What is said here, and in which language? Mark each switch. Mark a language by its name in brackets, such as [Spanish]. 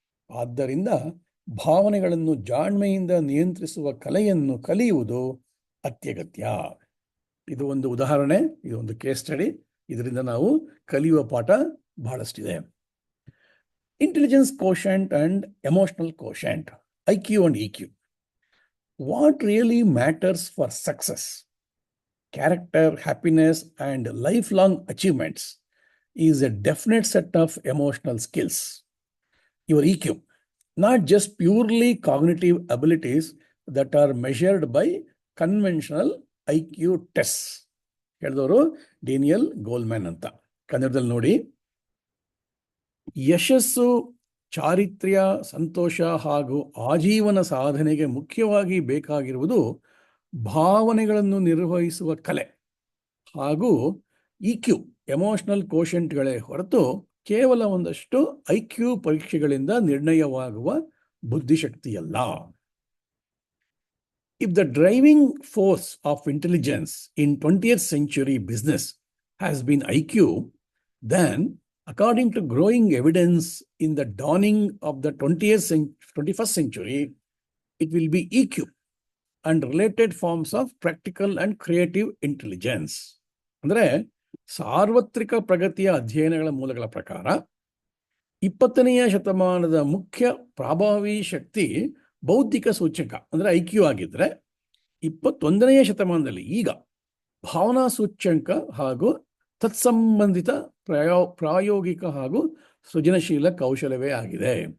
[Kannada] ಆದ್ದರಿಂದ ಭಾವನೆಗಳನ್ನು ಜಾಣ್ಮೆಯಿಂದ ನಿಯಂತ್ರಿಸುವ ಕಲೆಯನ್ನು ಕಲಿಯುವುದು ಅತ್ಯಗತ್ಯ. ಇದು ಒಂದು ಉದಾಹರಣೆ, ಇದು ಒಂದು ಕೇಸ್ ಸ್ಟಡಿ. ಇದರಿಂದ ನಾವು ಕಲಿಯುವ ಪಾಠ ಬಹಳಷ್ಟಿದೆ. [English] Intelligence quotient and emotional quotient, IQ and EQ. What really matters for success, character, happiness, and lifelong achievements is a definite set of emotional skills. Your EQ, not just purely cognitive abilities that are measured by conventional IQ tests. [Kannada] ಹೇಳಿದವರು Daniel ಗೋಲ್ಮ್ಯಾನ್ ಅಂತ. ಕನ್ನಡದಲ್ಲಿ ನೋಡಿ, ಯಶಸ್ಸು, ಚಾರಿತ್ರ್ಯ, ಸಂತೋಷ ಹಾಗೂ ಆಜೀವನ ಸಾಧನೆಗೆ ಮುಖ್ಯವಾಗಿ ಬೇಕಾಗಿರುವುದು ಭಾವನೆಗಳನ್ನು ನಿರ್ವಹಿಸುವ ಕಲೆ ಹಾಗೂ EQ, ಎಮೋಷನಲ್ ಕೋಶೆಂಟ್ಗಳೇ ಹೊರತು ಕೇವಲ ಒಂದಷ್ಟು IQ ಪರೀಕ್ಷೆಗಳಿಂದ ನಿರ್ಣಯವಾಗುವ ಬುದ್ಧಿಶಕ್ತಿಯಲ್ಲ. [English] If the driving force of intelligence in 20th century business has been IQ, then according to growing evidence in the dawning of the 21st century, it will be EQ and related forms of practical and creative intelligence. [Kannada] ಅಂದರೆ ಸಾರ್ವತ್ರಿಕ ಪ್ರಗತಿಯ ಅಧ್ಯಯನಗಳ ಮೂಲಗಳ ಪ್ರಕಾರ 20ನೇ ಶತಮಾನದ ಮುಖ್ಯ ಪ್ರಭಾವಿ ಶಕ್ತಿ ಬೌದ್ಧಿಕ ಸೂಚಕ ಅಂದರೆ IQ ಆಗಿದ್ರೆ, 21ನೇ ಶತಮಾನದಲ್ಲಿ ಈಗ ಭಾವನಾ ಸೂಚ್ಯಂಕ ಹಾಗೂ ತತ್ಸಂಬಂಧಿತ ಪ್ರಾಯೋಗಿಕ ಹಾಗೂ ಸೃಜನಶೀಲ ಕೌಶಲವೇ ಆಗಿದೆ.